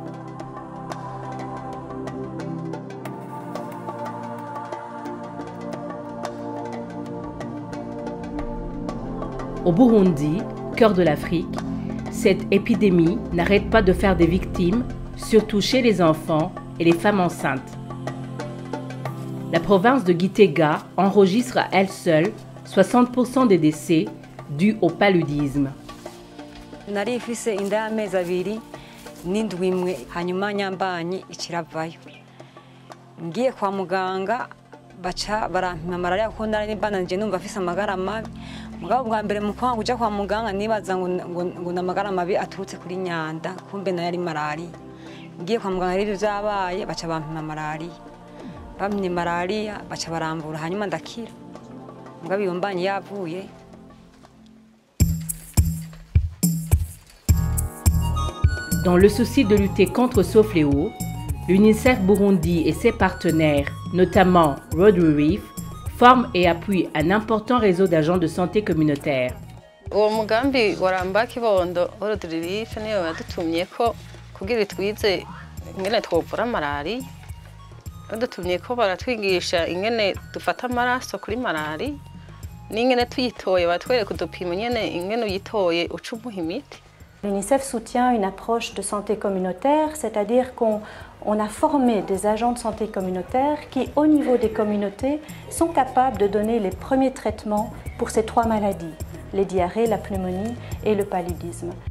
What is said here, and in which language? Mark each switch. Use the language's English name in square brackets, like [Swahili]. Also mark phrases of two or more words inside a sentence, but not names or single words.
[French] Au Burundi, cœur de l'Afrique, cette épidémie n'arrête pas de faire des victimes, surtout chez les enfants et les femmes enceintes. La province de Gitega enregistre à elle seule 60% des décès dus au paludisme. [Rundi] Nari ifise inda y'amezi abiri n'indwi imwe hanyuma nyambanye ikiravayo. Ngiye kwa muganga baca barampima malaria kuko nari bananje numva afise amagara mabi. Mugabo bwa mbere mu kwanga kuja kwa muganga nibaza ngo namagara mabi aturutse kuri nyanda kumbe na yari malaria. Ngiye kwa muganga rero byabaye baca bampima malaria. Bamye malaria baca barambura hanyuma ndakira. Mugabo iyo mbanye yavuye. [French] Dans le souci de lutter contre ce fléau, l'UNICEF Burundi et ses partenaires, notamment World Relief, forment et appuient un important réseau d'agents de santé communautaire. [Rundi] Uwo mugambi waramba kibondo World Relief niyo yadutumyeko kugira twize ingene twovura malaria. Yadutumyeko baratwigisha ingene dufata amaraso kuri malaria n'ingene tuyitoye batwereka udupimo nyene ingene uyitoye uca umuha imiti. [French] L'UNICEF soutient une approche de santé communautaire, c'est-à-dire qu'on a formé des agents de santé communautaire qui, au niveau des communautés, sont capables de donner les premiers traitements pour ces trois maladies, les diarrhées, la pneumonie et le paludisme.